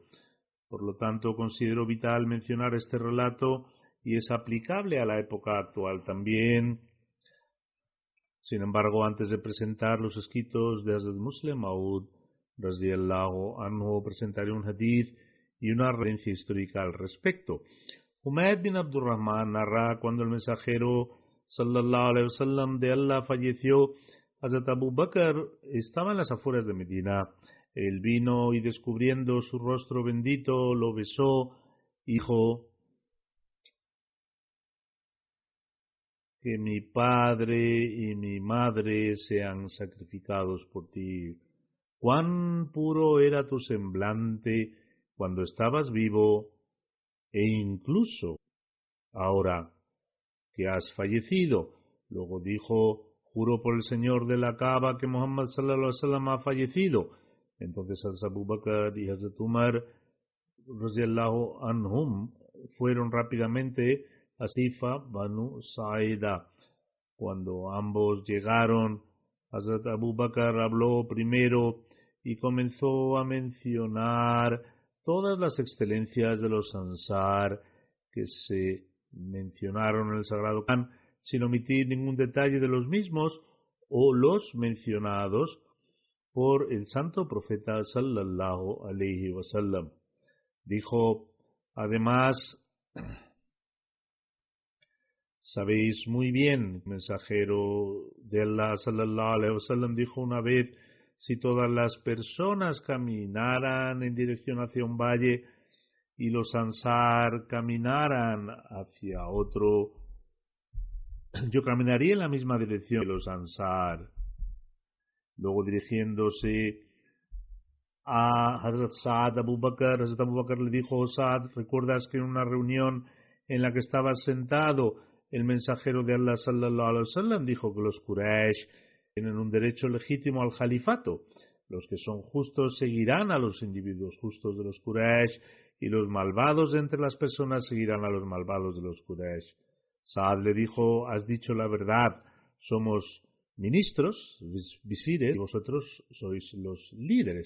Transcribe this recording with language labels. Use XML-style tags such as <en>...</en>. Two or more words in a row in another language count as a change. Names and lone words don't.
<es>Por lo tanto, considero vital mencionar este relato y es aplicable a la época actual también. Sin embargo, antes de presentar los escritos de Hazrat Muslim Maud</es> <ar>رضي الله عنه,</ar> <es>presentaré un hadith y una referencia histórica al respecto. Humayd bin Abdurrahman narra: cuando el mensajero</es> <ar>صلى الله عليه وسلم</ar> <es>de Allah falleció, Hazrat Abu Bakr estaba en las afueras de Medina. Él vino y, descubriendo su rostro bendito, lo besó y dijo: que mi padre y mi madre sean sacrificados por ti. Cuán puro era tu semblante cuando estabas vivo, e incluso ahora que has fallecido. Luego dijo: juro por el Señor de la Kaaba que Muhammad</es> <ar>صلى الله عليه وسلم</ar> <es>ha fallecido. Entonces Hazrat Abu Bakr y Hazrat Umar</es> <ar>رضي الله عنهم</ar> <es>fueron rápidamente a Sifa Banu Saida. Cuando ambos llegaron, Hazrat Abu Bakr habló primero y comenzó a mencionar todas las excelencias de los Ansar que se mencionaron en el Sagrado Corán, sin omitir ningún detalle de los mismos o los mencionados por el santo profeta</es> <ar>صلى الله عليه وسلم.</ar> <es>Dijo además: sabéis muy bien, el mensajero de Allah</es> <ar>صلى الله عليه وسلم</ar> <es>dijo una vez: si todas las personas caminaran en dirección hacia un valle y los Ansar caminaran hacia otro, yo caminaría en la misma dirección que los Ansar. Luego, dirigiéndose a Hazrat Saad Abu Bakr. Hazrat Abu Bakr le dijo: Saad, ¿recuerdas que en una reunión en la que estabas sentado, el mensajero de Allah</es> <ar>صلى الله عليه وسلم</ar> <es>dijo que los Quraysh tienen un derecho legítimo al califato? Los que son justos seguirán a los individuos justos de los Quraysh, y los malvados entre las personas seguirán a los malvados de los Quraysh. Saad le dijo: has dicho la verdad, somos ministros, visires, y vosotros sois los líderes.</es>